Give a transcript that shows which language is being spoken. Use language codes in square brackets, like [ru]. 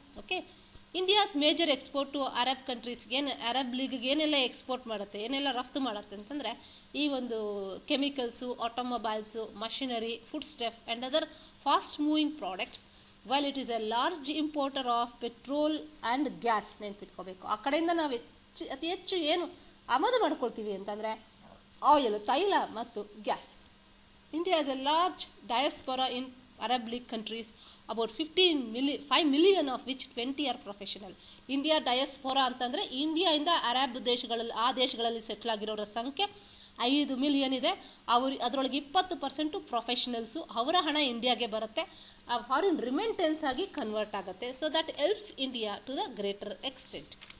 [en] Okay, India's major export to Arab countries. Arab ಲೀಗ್ಗೆ [kn] ಏನೆಲ್ಲ export ಮಾಡುತ್ತೆ, ಏನೆಲ್ಲ ರಫ್ತು ಮಾಡುತ್ತೆ ಅಂತಂದರೆ, ಈ ಒಂದು [en] Chemicals, automobiles, machinery, food stuff and other fast moving products. While it is a large importer of petrol and gas. [kn] ನೆನ್ಪಿಟ್ಕೋಬೇಕು, ಆ ಕಡೆಯಿಂದ ನಾವು ಅತಿ ಹೆಚ್ಚು ಏನು ಆಮದು ಮಾಡ್ಕೊಳ್ತೀವಿ ಅಂತಂದರೆ ಆಯಿಲ್, ತೈಲ ಮತ್ತು gas. [en] India has a large diaspora in Arab League countries, about 5 million of which 20 are professional. [kn] India ಡಯಾಸ್ಪೋರಾ ಅಂತಂದರೆ ಇಂಡಿಯಾದಿಂದ ಅರಬ್ ದೇಶಗಳಲ್ಲಿ, ಆ ದೇಶಗಳಲ್ಲಿ ಸೆಟ್ಲ್ ಆಗಿರೋರ ಸಂಖ್ಯೆ 5 ಮಿಲಿಯನ್ ಇದೆ. ಅದರೊಳಗೆ 20% ಪ್ರೊಫೆಷನಲ್ಸು. ಅವರ ಹಣ ಇಂಡಿಯಾಗೆ ಬರುತ್ತೆ, ಆ ಫಾರಿನ್ ರಿಮೆಂಟೆನ್ಸ್ ಆಗಿ ಕನ್ವರ್ಟ್ ಆಗುತ್ತೆ. [en] So that helps India to the greater extent.